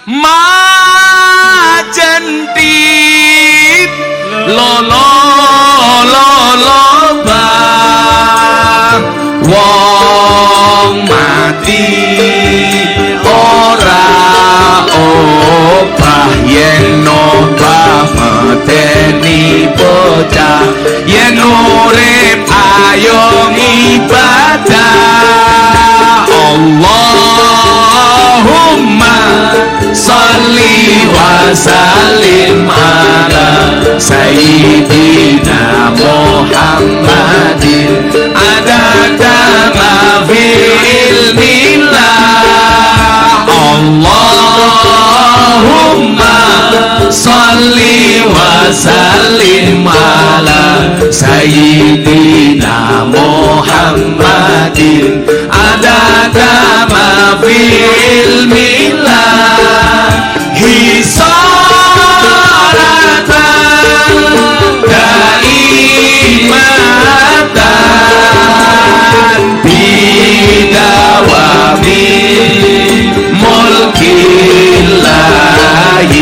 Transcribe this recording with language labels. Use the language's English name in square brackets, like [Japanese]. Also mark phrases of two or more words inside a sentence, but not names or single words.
[Javanese] Majentit lo ba wong mati ora obah yen obah mateni bocah yen urip ayo ibadah. [Arabic] اللهم صل وسلم على سيدنا محمد عدد ما في علم الله. اللهم صل وسلم على سيدنا محمد عدد ما في علم الله. صلاة دائمة بدوام ملك الله.